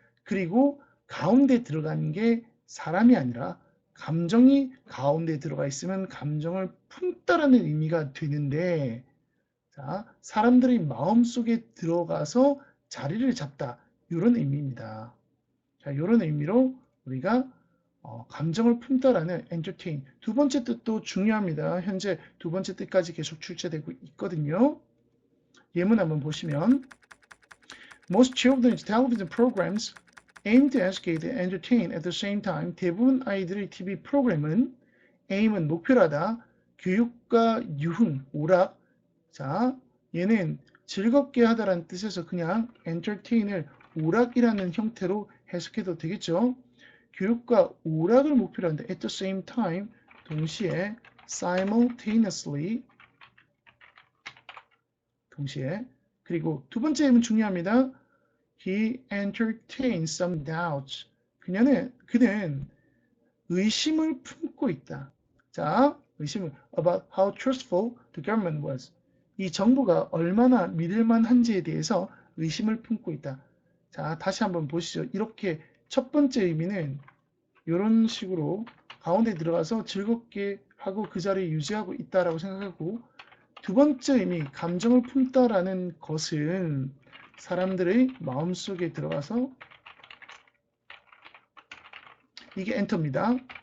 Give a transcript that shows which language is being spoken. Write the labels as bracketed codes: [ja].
[ko] 그리고 가운데 들어간 게 사람이 아니라 감정이 가운데 들어가 있으면 감정을 품다라는 의미가 되는데 자, 사람들이 마음속에 들어가서 자리를 잡다 이런 의미입니다. 자, 이런 의미로 우리가 감정을 품다라는 entertain. 두 번째 뜻도 중요합니다. 현재 두 번째 뜻까지 계속 출제되고 있거든요. 예문 한번 보시면 [en] Most children's television programs aim to educate and entertain at the same time. [ko] 대부분 아이들의 TV 프로그램은 aim은 목표라다. 교육과 유흥, 오락. 자, 얘는 즐겁게 하다라는 뜻에서 그냥 entertain을 오락이라는 형태로 해석해도 되겠죠. 교육과 오락을 목표로 하는데 [en] at the same time, [ko] 동시에 simultaneously, 동시에. 그리고 두 번째 예문 중요합니다. [en] He entertains some doubts. [ko] 그는 의심을 품고 있다. [en] 자, [ko] 의심을 [en] about how trustful the government was. [ko] 이 정부가 얼마나 믿을만한지에 대해서 의심을 품고 있다. 자, 다시 한번 보시죠. 이렇게 첫 번째 의미는 이런 식으로 가운데 들어가서 즐겁게 하고 그 자리에 유지하고 있다라고 생각하고, 두 번째 의미 감정을 품다라는 것은 사람들의 마음속에 들어가서 이게 엔터입니다.